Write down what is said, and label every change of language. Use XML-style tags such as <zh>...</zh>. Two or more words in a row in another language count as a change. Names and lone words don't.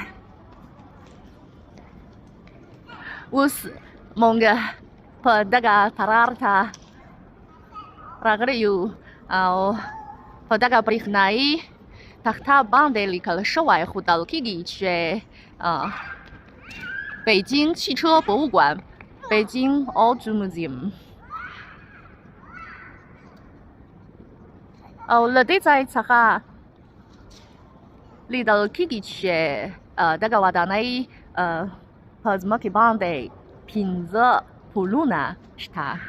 <ps>اوس موږ په دغه تالار ته راغلي یو او په دغه برېښنایي تخته باندې لیکل شوی ښودل کېږي چې 北京汽车博物馆北京 Auto Museum او له دې ځای څخه لیدل کېږي چې دغه ودانۍ په ځمکې باندې 15 پلونه شته</ps>